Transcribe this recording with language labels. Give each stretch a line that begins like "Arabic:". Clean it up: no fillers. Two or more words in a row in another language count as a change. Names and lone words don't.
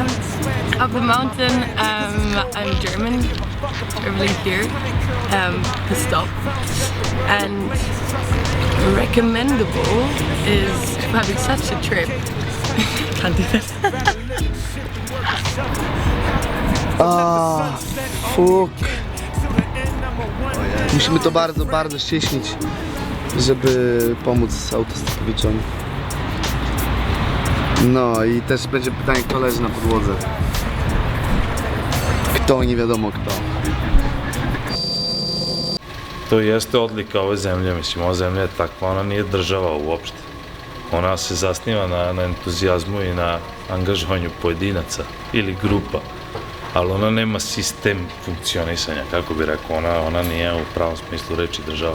English: Up the mountain, I'm German, traveling here to stop. And recommendable is having such a trip. Can't do that. Fuck.
Polish: Musimy to bardzo, bardzo ścieśnić, żeby pomóc autostopowiczom. No i też będzie pytanie, kto leży na podłodze. Kto, nie wiadomo kto.
Serbian: To jeste odlika ove zemlje, mislim, ova zemlja je takva, ona nije država uopšte. Ona se zasniva na entuzijazmu i na angažovanju pojedinaca ili grupa, ali ona nema sistem funkcionisanja, kako bi rekao, ona nije u pravom smislu reči država.